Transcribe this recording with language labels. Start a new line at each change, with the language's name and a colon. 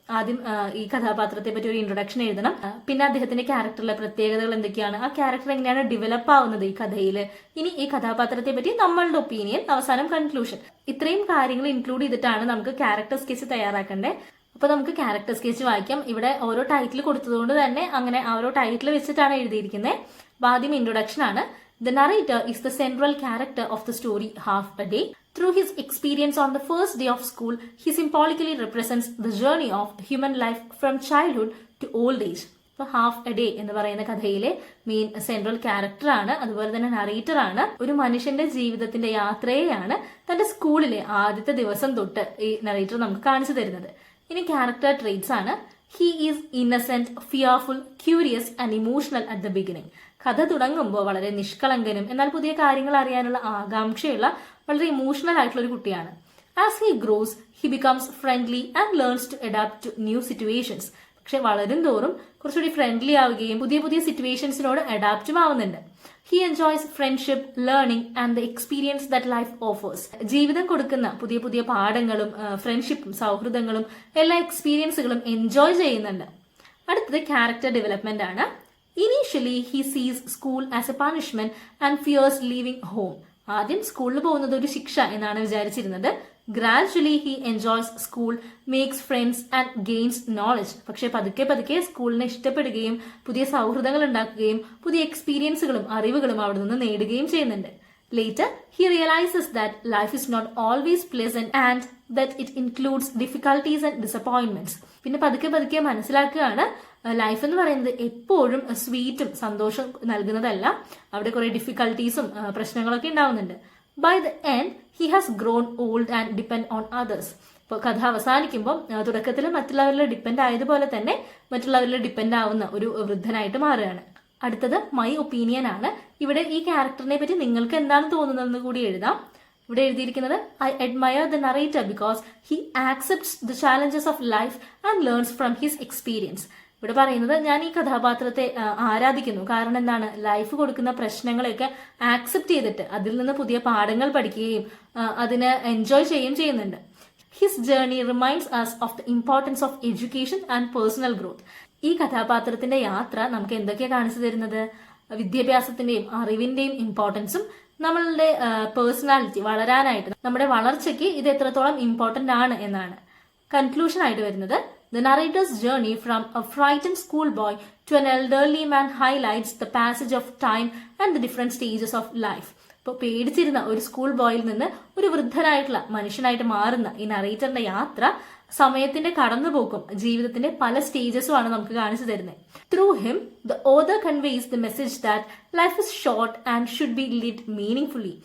Malayalam: ആദ്യം ഈ കഥാപാത്രത്തെ പറ്റി ഒരു ഇൻട്രൊഡക്ഷൻ എഴുതണം. പിന്നെ അദ്ദേഹത്തിന്റെ ക്യാരക്ടറിലെ പ്രത്യേകതകൾ എന്തൊക്കെയാണ്, ആ ക്യാരക്ടർ എങ്ങനെയാണ് ഡെവലപ്പ് ആവുന്നത് ഈ കഥയിൽ. ഇനി ഈ കഥാപാത്രത്തെ പറ്റി നമ്മളുടെ ഒപ്പീനിയൻ, അവസാനം കൺക്ലൂഷൻ. ഇത്രയും കാര്യങ്ങൾ ഇൻക്ലൂഡ് ചെയ്തിട്ടാണ് നമുക്ക് ക്യാരക്ടർ സ്കെച്ച് തയ്യാറാക്കേണ്ടത്. അപ്പൊ നമുക്ക് ക്യാരക്ടർ സ്കെച്ച് വായിക്കാം. ഇവിടെ ഓരോ ടൈറ്റിൽ കൊടുത്തതുകൊണ്ട് തന്നെ അങ്ങനെ ഓരോ ടൈറ്റിൽ വെച്ചിട്ടാണ് എഴുതിയിരിക്കുന്നത്. അപ്പൊ ആദ്യം ഇൻട്രൊഡക്ഷൻ ആണ്.
English: The narrator is the central character of the story Half a Day. Through his experience on the first day of school, he symbolically represents the journey of human life from childhood to old age.
Malayalam: അപ്പോൾ half A day എന്ന് പറയുന്ന കഥയിലെ main central character ആണ്, അതുപോലെ തന്നെ narrator ആണ്. ഒരു മനുഷ്യന്റെ ജീവിതത്തിന്റെ യാത്രയെയാണ് തന്റെ സ്കൂളിലെ ആദ്യത്തെ ദിവസം തൊട്ട് ഈ നറേറ്റർ നമുക്ക് കാണിച്ചു തരുന്നത്. ഇനി ക്യാരക്ടർ ട്രെയ്റ്റ്സ് ആണ്.
English: He is innocent, fearful, curious and emotional at the beginning.
Malayalam: കഥ തുടങ്ങുമ്പോൾ വളരെ നിഷ്കളങ്കനും എന്നാൽ പുതിയ കാര്യങ്ങൾ അറിയാനുള്ള ആകാംക്ഷയുള്ള വളരെ ഇമോഷണൽ ആയിട്ടുള്ള ഒരു കുട്ടിയാണ്.
English: As he grows he becomes friendly and learns to adapt to new situations.
Malayalam: പക്ഷെ വളരും തോറും കുറച്ചുകൂടി ഫ്രണ്ട്ലി ആവുകയും പുതിയ പുതിയ സിറ്റുവേഷൻസിനോട് അഡാപ്റ്റും ആവുന്നുണ്ട്.
English: He enjoys friendship, learning and the experience that life offers.
Malayalam: ജീവിതം കൊടുക്കുന്ന പുതിയ പുതിയ പാഠങ്ങളും ഫ്രണ്ട്ഷിപ്പും സൗഹൃദങ്ങളും എല്ലാ എക്സ്പീരിയൻസുകളും എൻജോയ് ചെയ്യുന്നുണ്ട്. അടുത്തത് ക്യാരക്ടർ ഡെവലപ്മെന്റ് ആണ്.
English: Initially, he sees school as a punishment and fears leaving home.
Malayalam: ആദ്യം സ്കൂളിൽ പോകുന്നത് ഒരു ശിക്ഷ എന്നാണ് വിചാരിച്ചിരുന്നത്.
English: Gradually he enjoys school, makes friends and gains knowledge.
Malayalam: പക്ഷെ പതുക്കെ പതുക്കെ സ്കൂളിനെ ഇഷ്ടപ്പെടുകയും പുതിയ സൗഹൃദങ്ങൾ ഉണ്ടാക്കുകയും പുതിയ എക്സ്പീരിയൻസുകളും അറിവുകളും അവിടെ നിന്ന് നേടുകയും ചെയ്യുന്നുണ്ട്.
English: Later, he realizes that life is not always pleasant and that it includes difficulties and disappointments.
Malayalam: പിന്നെ പതുക്കെ പതുക്കെ മനസ്സിലാക്കുകയാണ് ലൈഫ് എന്ന് പറയുന്നത് എപ്പോഴും സ്വീറ്റും സന്തോഷം നൽകുന്നതല്ല, അവിടെ കുറെ ഡിഫിക്കൽട്ടീസും പ്രശ്നങ്ങളൊക്കെ ഉണ്ടാവുന്നുണ്ട്.
English: By the end he has grown old and depend on others.
Malayalam: ഇപ്പോൾ കഥ അവസാനിക്കുമ്പോൾ തുടക്കത്തിൽ മറ്റുള്ളവരിൽ ഡിപ്പെൻഡ് ആയതുപോലെ തന്നെ മറ്റുള്ളവരിൽ ഡിപ്പെൻഡ് ആവുന്ന ഒരു വൃദ്ധനായിട്ട് മാറുകയാണ്. അടുത്തത് മൈ ഒപ്പീനിയൻ ആണ്. ഇവിടെ ഈ ക്യാരക്ടറിനെ പറ്റി നിങ്ങൾക്ക് എന്താണ് തോന്നുന്നതെന്ന് കൂടി എഴുതാം. ഇവിടെ എഴുതിയിരിക്കുന്നത്
English: I admire the narrator because he accepts the challenges of life and learns from his experience.
Malayalam: ഇവിടെ പറയുന്നത് ഞാൻ ഈ കഥാപാത്രത്തെ ആരാധിക്കുന്നു, കാരണം എന്താണ്, ലൈഫ് കൊടുക്കുന്ന പ്രശ്നങ്ങളെയൊക്കെ ആക്സെപ്റ്റ് ചെയ്തിട്ട് അതിൽ നിന്ന് പുതിയ പാഠങ്ങൾ പഠിക്കുകയും അതിനെ എൻജോയ് ചെയ്യുകയും ചെയ്യുന്നുണ്ട്.
English: His journey reminds us of the importance of education and personal growth.
Malayalam: ഈ കഥാപാത്രത്തിന്റെ യാത്ര നമുക്ക് എന്തൊക്കെയാണ് കാണിച്ചു തരുന്നത്? വിദ്യാഭ്യാസത്തിന്റെയും അറിവിന്റെയും ഇമ്പോർട്ടൻസും നമ്മളുടെ പേഴ്സണാലിറ്റി വളരാനായിട്ട് നമ്മുടെ വളർച്ചയ്ക്ക് ഇത് എത്രത്തോളം ഇമ്പോർട്ടന്റ് ആണ് എന്നാണ്. കൺക്ലൂഷൻ ആയിട്ട് വരുന്നത്
English: The narrator's journey from a frightened schoolboy to an elderly man highlights the passage of time and the different stages of life.
Malayalam: ഇപ്പോൾ പേടിച്ചിരുന്ന ഒരു സ്കൂൾ ബോയിൽ നിന്ന് ഒരു വൃദ്ധനായിട്ടുള്ള മനുഷ്യനായിട്ട് മാറുന്ന ഈ നറേറ്ററിന്റെ യാത്ര സമയത്തിന്റെ കടന്നുപോക്കും ജീവിതത്തിന്റെ പല സ്റ്റേജസും ആണ് നമുക്ക് കാണിച്ചു തരുന്നത്.
English: Through him the author conveys the message that life is short and should be lived meaningfully.